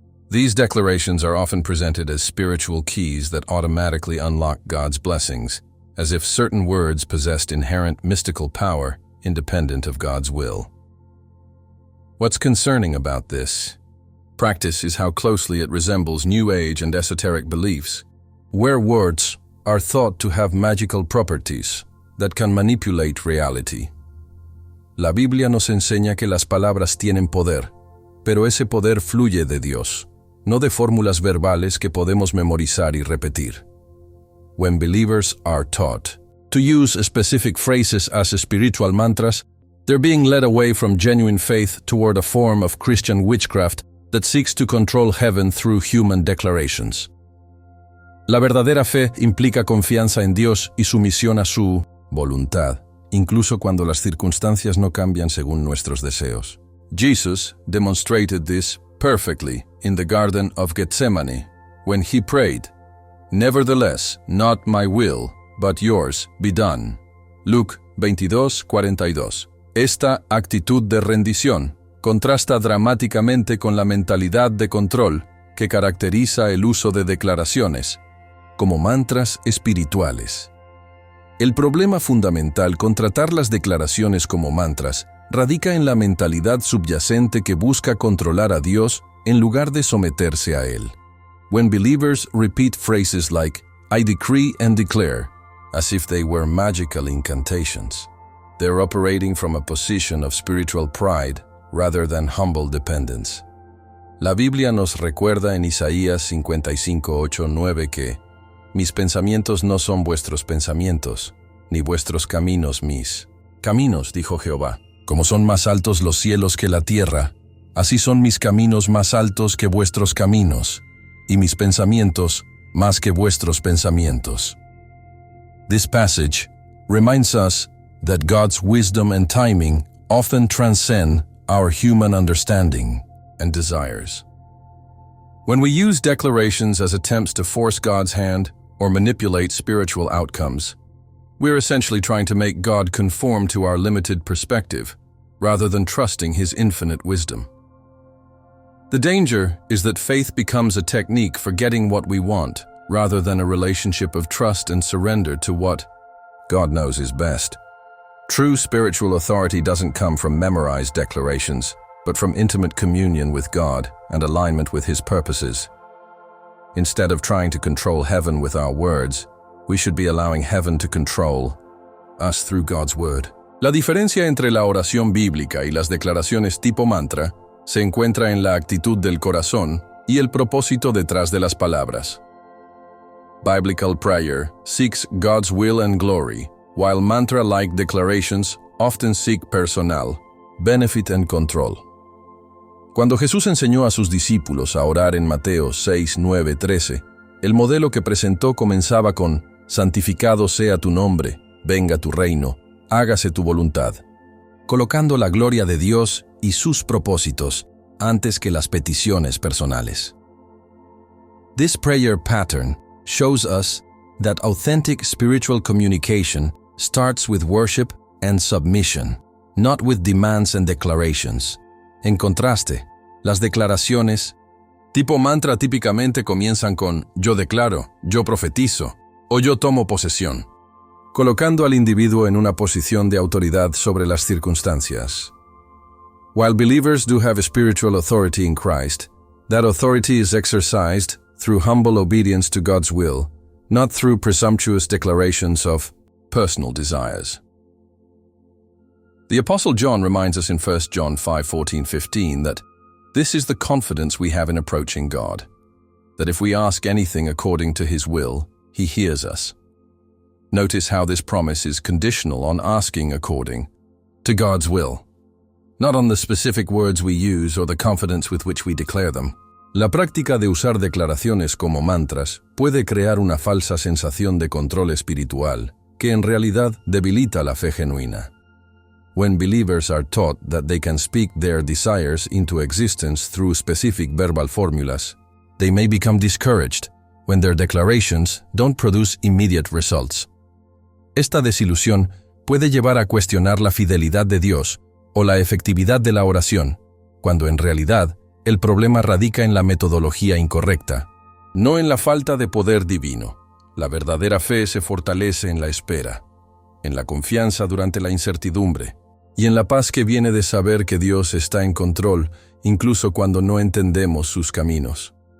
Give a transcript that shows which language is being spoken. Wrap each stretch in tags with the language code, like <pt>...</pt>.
<en>These declarations are often presented as spiritual keys that automatically unlock God's blessings, as if certain words possessed inherent mystical power independent of God's will. What's concerning about this practice is how closely it resembles New Age and esoteric beliefs, where words are thought to have magical properties that can manipulate reality.</en> <es>La Biblia nos enseña que las palabras tienen poder, pero ese poder fluye de Dios, no de fórmulas verbales que podemos memorizar y repetir.</es> <en>When believers are taught to use specific phrases as spiritual mantras, they're being led away from genuine faith toward a form of Christian witchcraft that seeks to control heaven through human declarations.</en> <es>La verdadera fe implica confianza en Dios y sumisión a su voluntad, incluso cuando las circunstancias no cambian según nuestros deseos.</es> <en>Jesus demonstrated this perfectly in the Garden of Gethsemane when he prayed, "Nevertheless, not my will, but yours be done." Luke 22:42.</en> <es>Esta actitud de rendición contrasta dramáticamente con la mentalidad de control que caracteriza el uso de declaraciones como mantras espirituales. El problema fundamental con tratar las declaraciones como mantras radica en la mentalidad subyacente que busca controlar a Dios en lugar de someterse a Él.</es> <en>When believers repeat phrases like, "I decree and declare," as if they were magical incantations, they're operating from a position of spiritual pride rather than humble dependence.</en> <es>La Biblia nos recuerda en Isaías 55:8-9 que «Mis pensamientos no son vuestros pensamientos, ni vuestros caminos mis caminos», dijo Jehová. «Como son más altos los cielos que la tierra, así son mis caminos más altos que vuestros caminos, y mis pensamientos más que vuestros pensamientos».</es> <en>This passage reminds us that God's wisdom and timing often transcend our human understanding and desires. When we use declarations as attempts to force God's hand or manipulate spiritual outcomes, we're essentially trying to make God conform to our limited perspective, rather than trusting His infinite wisdom. The danger is that faith becomes a technique for getting what we want, rather than a relationship of trust and surrender to what God knows is best. True spiritual authority doesn't come from memorized declarations, but from intimate communion with God and alignment with His purposes. Instead of trying to control heaven with our words, we should be allowing heaven to control us through God's word.</en> <es>La diferencia entre la oración bíblica y las declaraciones tipo mantra se encuentra en la actitud del corazón y el propósito detrás de las palabras.</es> <en>Biblical prayer seeks God's will and glory, while mantra-like declarations often seek personal benefit and control.</en> <es>Cuando Jesús enseñó a sus discípulos a orar en Mateo 6, 9, 13, el modelo que presentó comenzaba con santificado sea tu nombre, venga tu reino, hágase tu voluntad, colocando la gloria de Dios y sus propósitos antes que las peticiones personales.</es> <en>This prayer pattern shows us that authentic spiritual communication starts with worship and submission, not with demands and declarations.</en> <es>En contraste, las declaraciones tipo mantra típicamente comienzan con yo declaro, yo profetizo o yo tomo posesión, colocando al individuo en una posición de autoridad sobre las circunstancias.</es> <en>While believers do have a spiritual authority in Christ, that authority is exercised through humble obedience to God's will, not through presumptuous declarations of personal desires. The Apostle John reminds us in 1 John 5:14-15 that this is the confidence we have in approaching God, that if we ask anything according to His will, He hears us. Notice how this promise is conditional on asking according to God's will, not on the specific words we use or the confidence with which we declare them.</en> <es>La práctica de usar declaraciones como mantras puede crear una falsa sensación de control espiritual que en realidad debilita la fe genuina.</es> <en>When believers are taught that they can speak their desires into existence through specific verbal formulas, they may become discouraged when their declarations don't produce immediate results.</en> <es>Esta desilusión puede llevar a cuestionar la fidelidad de Dios o la efectividad de la oración, cuando en realidad el problema radica en la metodología incorrecta, no en la falta de poder divino. La verdadera fe se fortalece en la espera, en la confianza durante la incertidumbre y en la paz que viene de saber que Dios está en control incluso cuando no entendemos sus caminos.</es>